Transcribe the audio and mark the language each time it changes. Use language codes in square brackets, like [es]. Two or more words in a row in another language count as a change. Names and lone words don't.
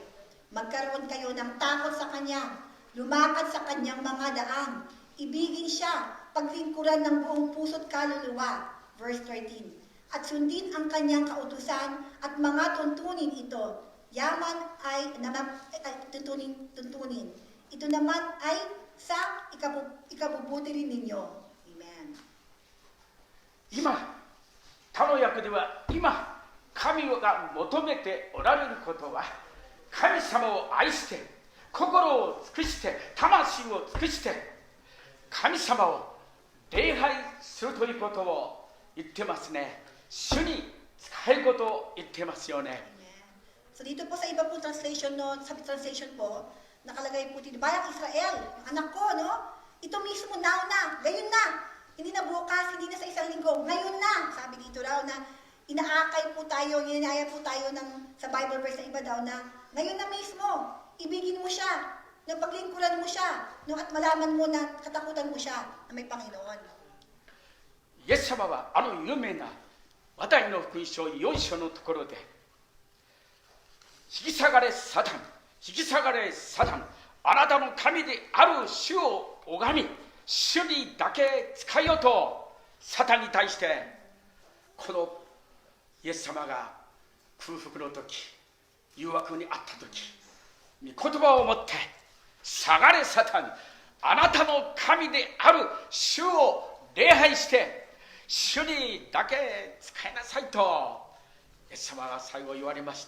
[tl] Magkaroon kayo ng takot sa Kanya, lumakad sa Kanyang mga daan, ibigin Siya, paglingkuran ng buong puso't kaluluwa. Verse 13, at sundin ang Kanyang kautusan at mga tuntunin ito. Yaman ay tuntunin. Ito naman ay sa ikabubuti rin ninyo. Amen. [ja] 今、他の訳では今、神が求めておられることは、神様を愛して、心を尽くして、魂を尽くして、神様を礼拝するということを言ってますね。主に仕えることを言ってますよね。 [tl] So dito po sa iba po translation, no, sa translation po, nakalagay po dito, Bayang Israel, anak ko, no? Ito mismo now na, gayon na. Hindi na bukas, hindi na sa isang linggo, ngayon na. Sabi dito raw na inaakay po tayo, ginaya po tayo sa Bible verse na iba daw na ngayon na mismo, ibigin mo siya, na paglingkuran mo siya, no, at malaman mo na katakutan mo siya na may Panginoon. [ja] イエス様はあの有名なマタイの福音書4章のところで、引き下がれサタン、引き下がれサタン、あなたの神である主を拝み、主にだけ仕えようとサタンに対してこのイエス様が空腹の時、誘惑にあった時、 御言葉をもって、下がれサタン、あなたの神である主を礼拝して主にだけ仕えなさいとイエス様が最後言われました。